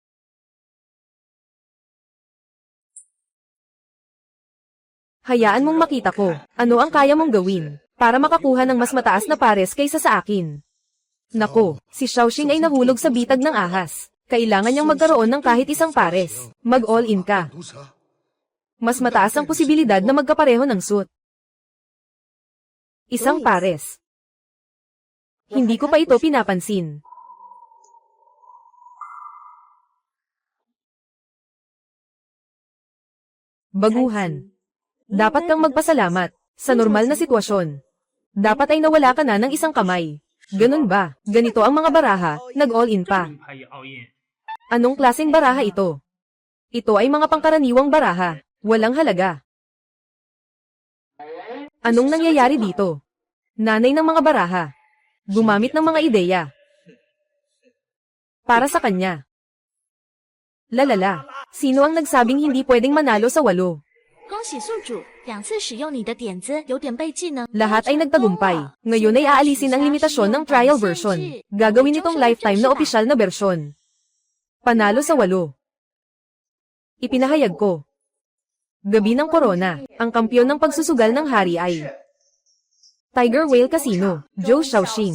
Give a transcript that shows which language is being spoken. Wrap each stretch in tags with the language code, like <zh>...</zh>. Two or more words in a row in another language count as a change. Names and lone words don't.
<tl>Hayaan mong makita ko, ano ang kaya mong gawin, para makakuha ng mas mataas na pares kaysa sa akin. Nako, si Xiaoxing ay nahulog sa bitag ng ahas. Kailangan niyang magkaroon ng kahit isang pares. Mag-all-in ka. Mas mataas ang posibilidad na magkapareho ng suit. Isang pares. Hindi ko pa ito pinapansin. Baguhan. Dapat kang magpasalamat. Sa normal na sitwasyon, dapat ay nawala ka na ng isang kamay. Ganun ba? Ganito ang mga baraha, nag-all-in pa. Anong klaseng baraha ito? Ito ay mga pangkaraniwang baraha. Walang halaga. Anong nangyayari dito? Nanay ng mga baraha. Gumamit ng mga ideya. Para sa kanya. Lalala. Sino ang nagsabing hindi pwedeng manalo sa 8?</tl> <zh>恭喜宿主，2次使用你的点子有点被技能。</zh> <tl>Lahat ay nagtagumpay. Ngayon ay aalisin ang limitasyon ng</tl> <en>trial version.</en> <tl>Gagawin itong lifetime na opisyal na bersyon. Panalo sa 8. Ipinahayag ko. Gabi ng Corona, ang kampyon ng pagsusugal ng hari ay Tiger Whale Casino, Zhou Xiaoxing.</tl>